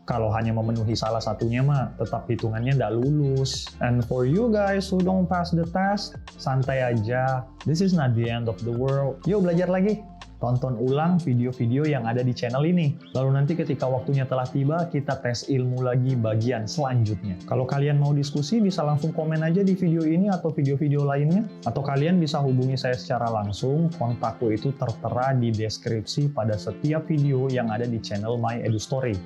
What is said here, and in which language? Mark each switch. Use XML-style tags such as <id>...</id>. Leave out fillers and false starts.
<id>Kalau hanya memenuhi salah satunya mah, tetap hitungannya nggak lulus.</id> <en>And for you guys who don't pass the test,</en> <id>santai aja.</id> <en>This is not the end of the world.</en> <id>Yuk belajar lagi. tonton ulang video-video yang ada di channel ini. Lalu nanti ketika waktunya telah tiba, kita tes ilmu lagi bagian selanjutnya. Kalau kalian mau diskusi, bisa langsung komen aja di video ini atau video-video lainnya. Atau kalian bisa hubungi saya secara langsung, kontakku itu tertera di deskripsi pada setiap video yang ada di channel My Edu Story.</id>